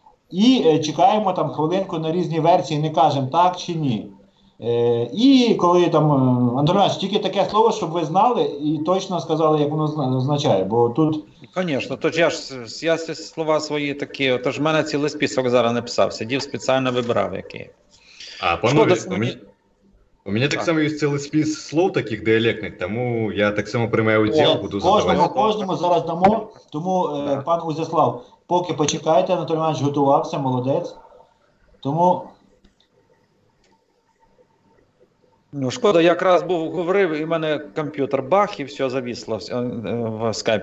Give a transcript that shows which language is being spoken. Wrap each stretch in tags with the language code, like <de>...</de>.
<uk>І чекаємо там хвилинку на різні версії, не кажемо так чи ні. І коли там, Анатолій Іванович, тільки таке слово, щоб ви знали і точно сказали, як воно означає. Бо тут... Звісно, то ж я слова свої такі, тож в мене цілий список зараз не писав, сидів спеціально вибирав які.</uk> <ru>А, панове, у меня так само есть целый список слов таких диалектних,</ru> <uk>тому я так само приймаю уділ, буду задавати. Кожному зараз дамо, тому, пан Узяслав, поки почекайте, Анатолій Іванович готувався, молодець. Тому... Ну, шкода, якраз говорив, і в мене комп'ютер бах, і все завісло в скайп.</uk>